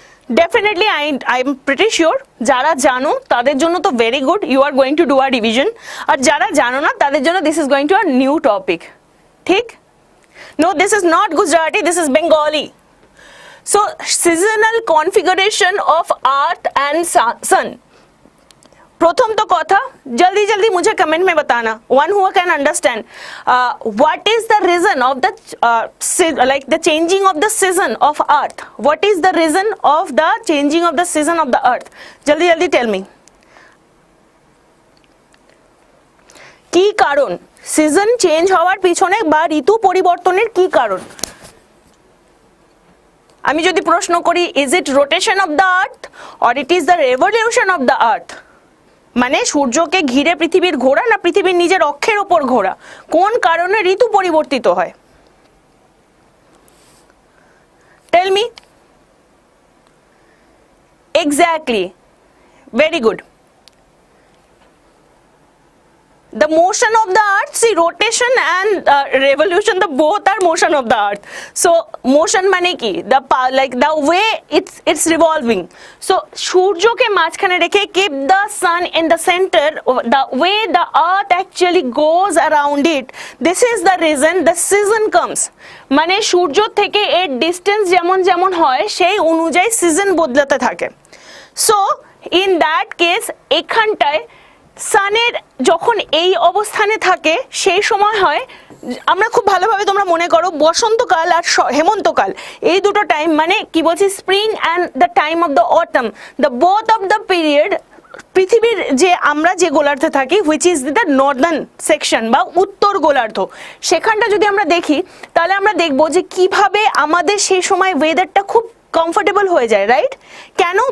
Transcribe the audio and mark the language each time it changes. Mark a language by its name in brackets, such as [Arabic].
[English] Definitely, I'm pretty sure [Bangla] যারা জানো তাদের জন্য তো [English] very good, you are going to do a revision, [Bangla] আর যারা জানো না তাদের জন্য [English] this is going to a new topic. ঠিক? No, this is not Gujarati, this is Bengali. So, seasonal configuration of earth and sun. [Hindi] प्रथम तो कथा जल्दी जल्दी मुझे कमेंट में बताना, [English] One who can understand what is the reason of the like the changing of the season of earth. What is the reason of the changing of the season of the earth? [Hindi] जल्दी जल्दी [English] tell me. [Bangla] কি কারণ season change হওয়ার পিছনে বা ঋতু পরিবর্তনের কি কারণ? আমি যদি প্রশ্ন করি, [English] is it rotation of the earth or it is the revolution of the earth? [Bangla] মানে সূর্যকে ঘিরে পৃথিবীর ঘোরা না পৃথিবীর নিজের অক্ষের উপর ঘোরা, কোন কারণে ঋতু পরিবর্তিত হয়? [English] Tell me. Exactly, very good. The motion of the earth, see rotation and revolution, the both are motion of the earth. So motion মানে কি, the like the way it's revolving. So [Bangla] সূর্যকে মাঝখানে রেখে [English] keep the sun in the center, the way the earth actually goes around it, this is the reason the season comes. [Bangla] মানে সূর্য থেকে এর distance যেমন যেমন হয় সেই অনুযায়ী সিজন বদলাতে থাকে। So in that case এখানটায় সানের যখন এই অবস্থানে থাকে সেই সময় হয়, আমরা খুব ভালোভাবে তোমরা মনে করো বসন্তকাল আর হেমন্তকাল, এই দুটো টাইম মানে কি বলছি, [English] spring and the time of the autumn, the both of the period [Bangla] পৃথিবীর যে আমরা যে গোলার্ধে থাকি, [English] which is the northern section [Bangla] বা উত্তর গোলার্ধ, সেখানটা যদি আমরা দেখি তাহলে আমরা দেখবো যে কিভাবে আমাদের সেই সময় ওয়েদারটা খুব কমফোর্টেবল হয়ে যায়, রাইট? কেন?